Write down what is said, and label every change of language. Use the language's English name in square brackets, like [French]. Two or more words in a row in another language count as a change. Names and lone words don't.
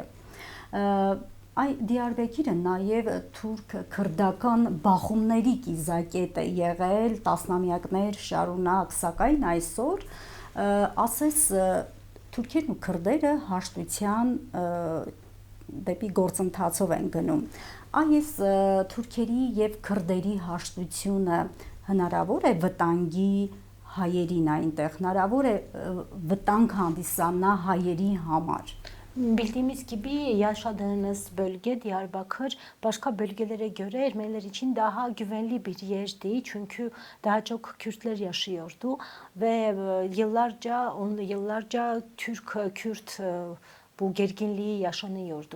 [Armenian] Այ Դիարբեկիրը նաև թուրք-քրդական բախումների կիզակետ է եղել տասնամյակներ շարունակ, սակայն այսօր ասես թուրքերն ու քրդերը հաշտության դեպի գործընթացով են գնում։ Այս թուրքերի եւ քրդերի հաշտությունը հնարավոր է վտանգի հայերին այնտեղ, հնարավոր է վտանգ հանդիսանա հայերի համար։ [Turkish] Bildiğimiz gibi yaşadığınız bölge Diyarbakır başka bölgelere göre Ermeniler için daha güvenli bir yerdi. Çünkü daha çok Kürtler yaşıyordu ve yıllarca Türk-Kürt bu gerginliği yaşanıyordu.